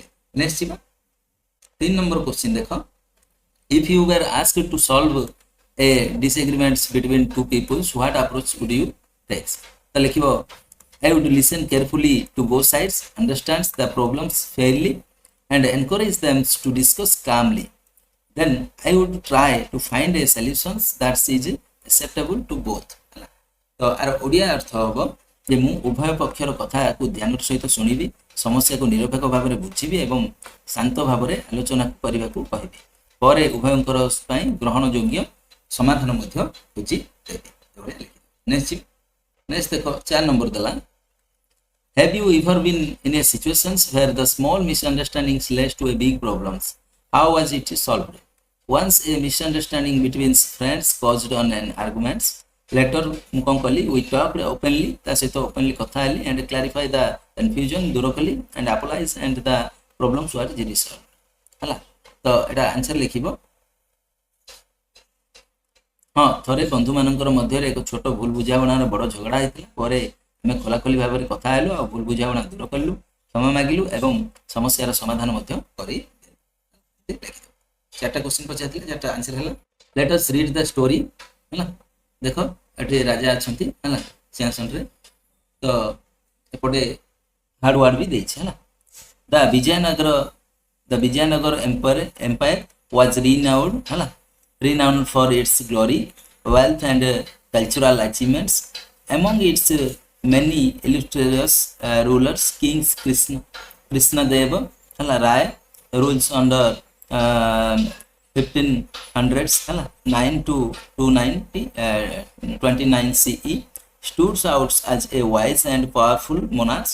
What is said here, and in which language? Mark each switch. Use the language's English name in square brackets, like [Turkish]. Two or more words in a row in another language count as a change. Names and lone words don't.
[Odia] ନେକ୍ସଟ ଯିବା, 3 ନମ୍ବର क्वेश्चन ଦେଖ [English] if you were asked to solve a disagreements between two peoples, what approach would you take। [Odia] ତ ଲେଖିବ [English] I would listen carefully to both sides, understand the problems fairly and encourage them to discuss calmly, then I would try to find a solution that is acceptable to both। [Odia] ତ ଆର ଓଡ଼ିଆ ଅର୍ଥ ହେବ ଯେ ମୁଁ ଉଭୟ ପକ୍ଷର କଥାକୁ ଧ୍ୟାନର ସହିତ ଶୁଣିବି, ସମସ୍ୟାକୁ ନିରପେକ୍ଷ ଭାବରେ ବୁଝିବି ଏବଂ ଶାନ୍ତ ଭାବରେ ଆଲୋଚନା କରିବାକୁ କହିବି। ପରେ ଉଭୟଙ୍କର ପାଇଁ ଗ୍ରହଣ ଯୋଗ୍ୟ ସମାଧାନ ମଧ୍ୟ ଖୋଜିଦେବି। ନେକ୍ସଟ ଦେଖ 4 ନମ୍ବର ଦେଲା, [English] have you ever been in a situations where the small misunderstandings led to a big problems? How was it solved? Once a misunderstanding between friends caused on an arguments. [Odia] Later ମୁଁ କ'ଣ କଲି, [English] we talked openly, [Odia] ତା ସହିତ openly କଥା ହେଲି [English] and clarify the confusion, [Odia] ଦୂର କଲି [English] and apologize and the problems were resolved। [Odia] ହେଲା, ତ ଏଟା ଆନ୍ସର ଲେଖିବ। ହଁ, ଥରେ ବନ୍ଧୁମାନଙ୍କର ମଧ୍ୟରେ ଏକ ଛୋଟ ଭୁଲ ବୁଝାମଣାର ବଡ଼ ଝଗଡ଼ା ହେଇଥିଲା। ପରେ ଆମେ ଖୋଲାଖୋଲି ଭାବରେ କଥା ହେଲୁ ଆଉ ଭୁଲ ବୁଝାମଣା ଦୂର କଲୁ, କ୍ଷମା ମାଗିଲୁ ଏବଂ ସମସ୍ୟାର ସମାଧାନ ମଧ୍ୟ କରି ଲେଖିଦେବୁ। 4ଟା କ୍ୱେଶ୍ଚିନ୍ ପଚାରିଥିଲେ, 4ଟା ଆନ୍ସର ହେଲା। [English] let us read the story. [Odia] ହେଲା, ଦେଖ ଏଠି ରାଜା ଅଛନ୍ତି ହେଲା ସିଂହାସନରେ, ତ ଏପଟେ [English] hard word [Odia] ବି ଦେଇଛି। [English] ହେଲା, ଦ ବିଜୟନଗର empire was renowned for its glory, wealth and cultural achievements. Among its many illustrious rulers, kings Krishnadeva Rai rules under 1500s 9 to 229 CE, stood out as a wise and powerful monarch.